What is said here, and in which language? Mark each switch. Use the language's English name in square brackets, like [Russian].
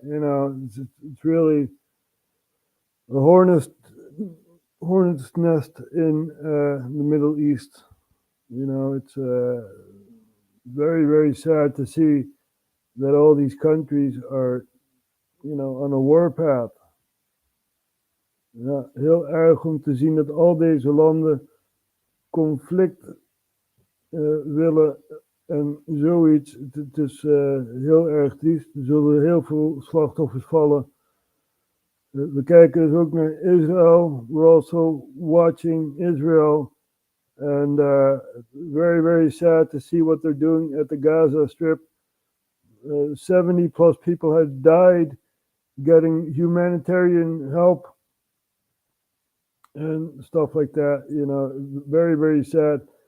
[English] You know, it's really a hornet's nest in the Middle East. You know, it's very, very sad to see that all these countries are, on a warpath. [Dutch] Ja, heel erg om te zien dat al deze landen conflict willen en zoiets. Het is heel erg triest. Er zullen heel veel slachtoffers vallen. We kijken dus ook naar Israël. [English] We're also watching Israel. And very, very sad to see what they're doing at the Gaza Strip. 70 plus people have died getting humanitarian help and stuff like that. Very, very sad.